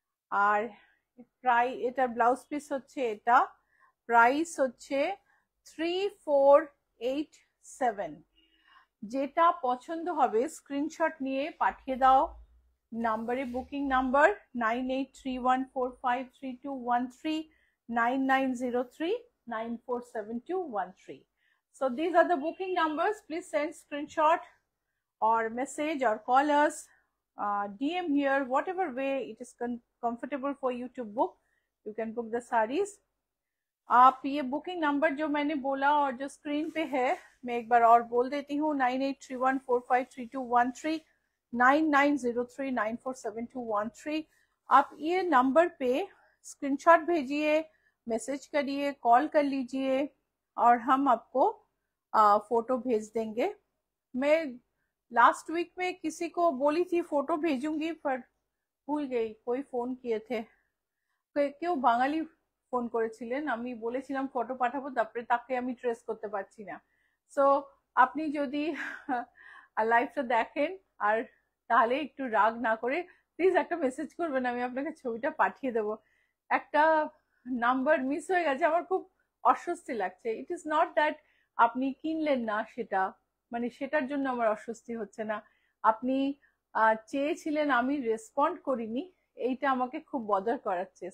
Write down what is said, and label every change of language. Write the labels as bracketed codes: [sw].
[bn] আর এটা blouse piece হচ্ছে, এটা প্রাইস হচ্ছে 3487। যেটা পছন্দ হবে স্ক্রিনশট নিয়ে পাঠিয়ে দাও নাম্বারে, booking number 9831453213, 9903947213। [en] So these are the booking numbers. Please send screenshot or message or call us, DM here, whatever way it is comfortable for you to book, you can book the sarees। [hi] आप ये booking number जो मैंने बोला और जो screen पे है मैं एक बार और बोल देती हूँ, 9831453213, 9903947213। आप ये नंबर पे स्क्रीनशॉट भेजिए, मैसेज करिए, कॉल कर लीजिए और हम आपको फोटो भेज देंगे। मैं लास्ट वीक में किसी को बोली थी फोटो भेजूंगी पर भूल गई, कोई फोन किए थे, [bn] কেউ বাঙালি ফোন করেছিলেন, আমি বলেছিলাম ফটো পাঠাবো, তারপরে তাকে আমি ট্রেস করতে পারছি না। সো আপনি যদি লাইভটা দেখেন আর তাহলে একটু রাগ না করে প্লিজ একটা মেসেজ করবেন, আমি আপনাকে ছবিটা পাঠিয়ে দেবো। একটা নাম্বার মিস হয়ে গেছে, আমার খুব অস্বস্তি লাগছে। [en] it is not that [bn] আপনি কিনলেন না সেটা, মানে সেটার জন্য আমার অস্বস্তি হচ্ছে না, আপনি চেয়েছিলেন আমি রেসপন্ড করিনি, এইটা আমাকে খুব বদার করাচ্ছে।